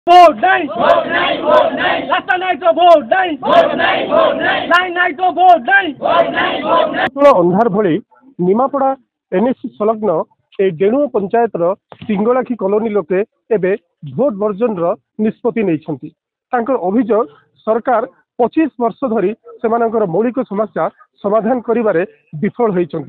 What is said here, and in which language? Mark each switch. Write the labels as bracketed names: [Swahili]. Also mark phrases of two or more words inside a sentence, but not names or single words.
[Bangla] ভোট নাই ভোট নাই ভোট নাই রাস্তা নাই তো ভোট নাই ভোট নাই ভোট নাই লাইন নাই তো ভোট নাই ভোট নাই ভোট নাই [Odia] ଅନ୍ଧାର ଭଳି ନିମାପଡ଼ା ଏନ୍ଏସି ସଂଲଗ୍ନ ଏ ଡେଣୁଅ ପଞ୍ଚାୟତର ସିଙ୍ଗଳାଖି କଲୋନୀ ଲୋକେ ଏବେ ଭୋଟ ବର୍ଜନର ନିଷ୍ପତ୍ତି ନେଇଛନ୍ତି। ତାଙ୍କର ଅଭିଯୋଗ ସରକାର 25 ବର୍ଷ ଧରି ସେମାନଙ୍କର ମୌଳିକ ସମସ୍ୟା ସମାଧାନ କରିବାରେ ବିଫଳ ହୋଇଛନ୍ତି।